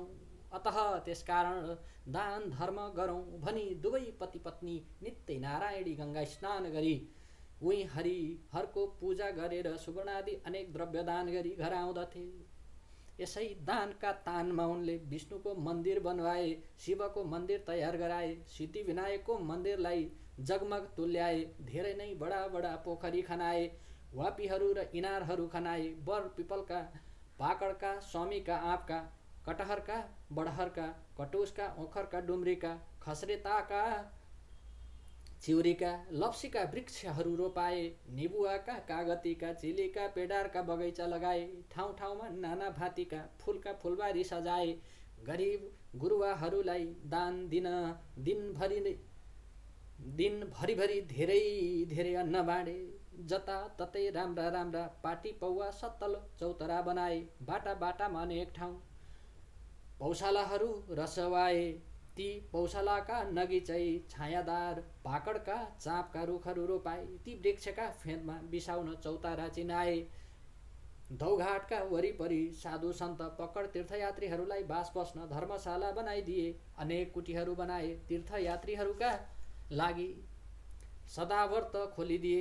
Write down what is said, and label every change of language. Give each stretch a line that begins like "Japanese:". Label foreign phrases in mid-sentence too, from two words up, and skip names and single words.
Nepali: अतः त्यसकारण दान धर्म गरौँ भनी दुवै पति पत्नी नित्य नारायणी गंगा स्नान गरी उही हरिहरको पूजा गरेर सुवर्णादि अनेक द्रव्य दान गरी घर आउँदथे। यसै दानका तानमा उनले विष्णुको मन्दिर बनवाए, शिवको मन्दिर तयार गराए, सिद्धिविनायकको मन्दिरलाई जगमग तुल्याए, धेरै नै बडा बडा पोखरी खनाए, वापीहरू र इनारहरू खनाए, बर पिपलका, पाकडका, स्वामीका आँपका, कटहरका, बडहरका, कटुसका, ओखरका, डुम्रीका, खस्रेताका, चिउरीका, लप्सीका वृक्षहरू रोपाए, निबुवाका, कागतीका, चिलीका, पेडारका बगैँचा लगाए, ठाउँ ठाउँमा नाना भाँतीका फुलका फुलबारी सजाए। गरिब गुरुवाहरूलाई दान दिन दिनभरि धेरै धेरै अन्न बाँडे। जता ततै राम्रा राम्रा पाटी पौवा सत्तल चौतरा बनाए। बाटा बाटामा अनेक ठाउँ पौशालाहरू रसवाए। ती पौशालाका नगिचै छायादार पाकडका चाँपका रुखहरू रोपाए। ती वृक्षका फेदमा बिसाउन चौतारा चिनाए। दौघाटका वरिपरि साधु सन्त पकड तीर्थयात्रीहरूलाई बास बस्न धर्मशाला बनाइदिए। अनेक कुटीहरू बनाए। तीर्थयात्रीहरूका लागि सदाव्रत खोलिदिए।